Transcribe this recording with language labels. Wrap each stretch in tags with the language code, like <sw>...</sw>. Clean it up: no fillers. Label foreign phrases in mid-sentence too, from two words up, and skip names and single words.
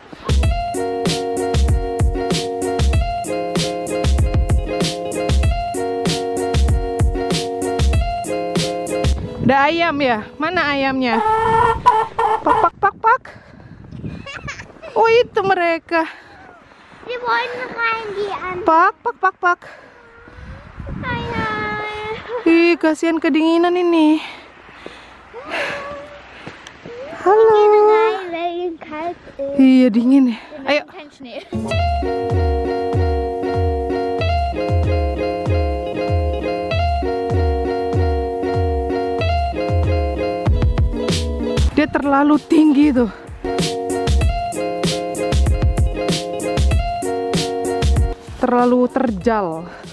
<id>Ada ayam ya? Mana ayamnya? Pak pak pak pak. Oh itu mereka.</id> <de>Die wollen rein, die an. Pak pak pak pak.</de> <id>Ih, kasihan kedinginan ini. Halo.</id> <de>Weil kalt ist.</de> <id>Iya dingin ya. Ayo.</id> <de>Kein Schnee.</de> <id>Dia terlalu tinggi tuh. Terlalu terjal.</id>